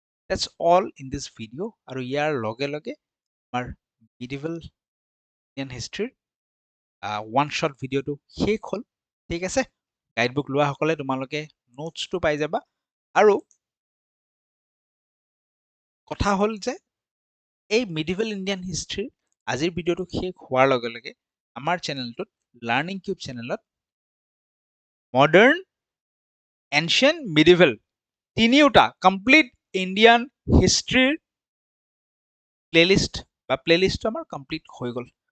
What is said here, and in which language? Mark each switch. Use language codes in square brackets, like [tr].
[en] That's all in this video। [as] আৰু ইয়াৰ লগে লগে আমাৰ মিডিভেল ইণ্ডিয়ান হিষ্ট্ৰীৰ ওৱান শ্বট ভিডিঅ'টো শেষ হ'ল। ঠিক আছে, গাইডবুক লোৱা সকলে তোমালোকে নোটছটো পাই যাবা। আৰু কথা হ'ল যে এই মিডিভেল ইণ্ডিয়ান হিষ্ট্ৰীৰ আজিৰ ভিডিঅ'টো শেষ হোৱাৰ লগে লগে আমাৰ চেনেলটোত, লাৰ্ণিং কিউব চেনেলত, মডাৰ্ণ, এনচিয়েণ্ট, মিডিভেল তিনিওটা কমপ্লিট ইণ্ডিয়ান হিষ্ট্ৰীৰ প্লেলিষ্টটো আমাৰ কমপ্লিট হৈ গ'ল।